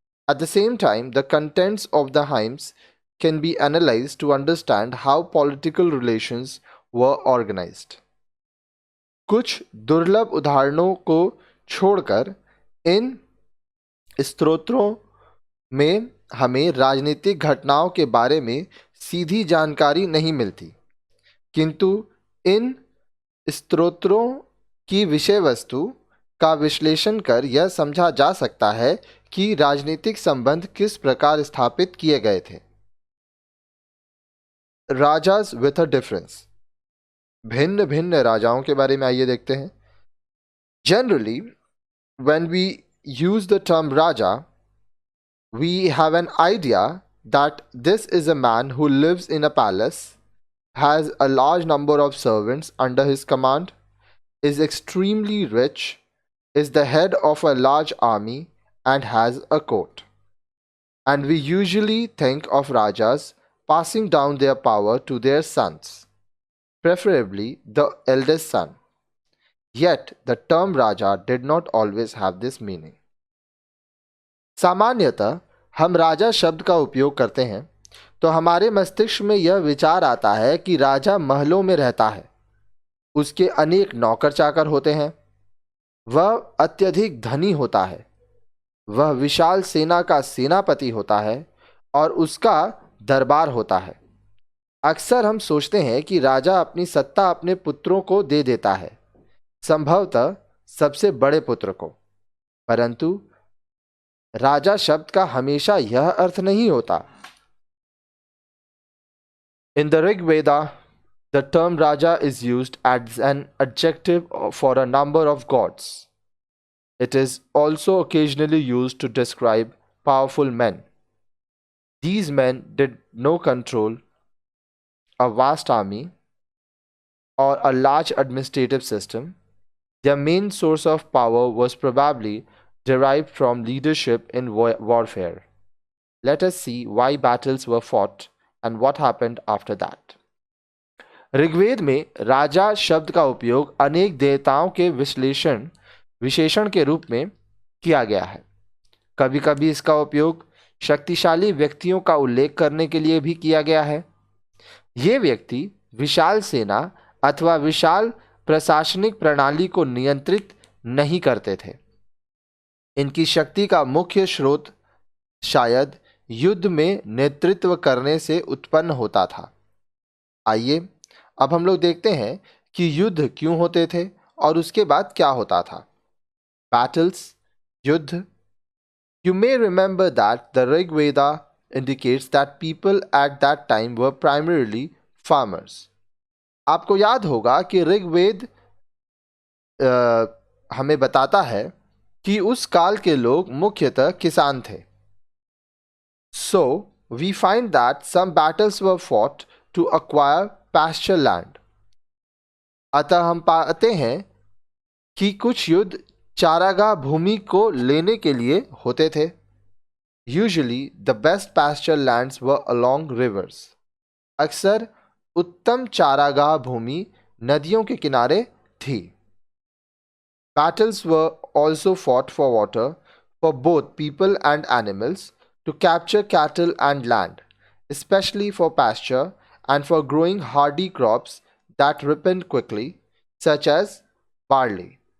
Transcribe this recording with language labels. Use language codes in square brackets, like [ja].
[en] At the same time, the contents of the hymns can be analyzed to understand how political relations were organized. [hi] कुछ दुर्लभ उदाहरणों को छोड़कर इन स्तोत्रों में हमें राजनीतिक घटनाओं के बारे में सीधी जानकारी नहीं मिलती, किंतु इन स्त्रोत्रों की विषय वस्तु का विश्लेषण कर यह समझा जा सकता है कि राजनीतिक संबंध किस प्रकार स्थापित किए गए थे। [en] rajas with a difference, [hi] भिन्न भिन्न राजाओं के बारे में आइए देखते हैं। [en] Generally when we use the term raja, we have an idea that this is a man who lives in a palace, has a large number of servants under his command, is extremely rich, is the head of a large army, and has a court. And we usually think of rajas passing down their power to their sons, preferably the eldest son. Yet the term raja did not always have this meaning. [hi] सामान्यतः हम राजा शब्द का उपयोग करते हैं तो हमारे मस्तिष्क में यह विचार आता है कि राजा महलों में रहता है, उसके अनेक नौकर चाकर होते हैं, वह अत्यधिक धनी होता है, वह विशाल सेना का सेनापति होता है और उसका दरबार होता है। अक्सर हम सोचते हैं कि राजा अपनी सत्ता अपने पुत्रों को दे देता है, संभवतः सबसे बड़े पुत्र को, परंतु राजा शब्द का हमेशा यह अर्थ नहीं होता। [en] In the Rig Veda, the term Raja is used as an adjective for a number of gods. It is also occasionally used to describe powerful men. These men did not control a vast army or a large administrative system. Their main source of power was probably derived from leadership in warfare. Let us see why battles were fought and what happened after that. [hi] Rigveda में राजा शब्द का उपयोग अनेक देवताओं के विशेषण के रूप में किया गया है। कभी कभी इसका उपयोग शक्तिशाली व्यक्तियों का उल्लेख करने के लिए भी किया गया है। ये व्यक्ति विशाल सेना अथवा विशाल प्रशासनिक प्रणाली को नियंत्रित नहीं करते थे। इनकी शक्ति का मुख्य स्रोत शायद युद्ध में नेतृत्व करने से उत्पन्न होता था। आइए अब हम लोग देखते हैं कि युद्ध क्यों होते थे और उसके बाद क्या होता था। [en] Battles, [hi] युद्ध। [en] You may remember that the Rig Veda indicates that people at that time were primarily farmers. [hi] आपको याद होगा कि ऋग्वेद हमें बताता है कि उस काल के लोग मुख्यतः किसान थे। [en] So, we find that some battles were fought to acquire pasture land. [hi] अतः हम पाते हैं कि कुछ युद्ध चारागाह भूमि को लेने के लिए होते थे। [en] Usually, the best pasture lands were along rivers. [hi] अक्सर उत्तम चारागाह भूमि नदियों के किनारे थी। [en] Battles were also fought for water for both people and animals, to capture cattle and land, especially for pasture and for growing hardy crops that ripened quickly, such as barley.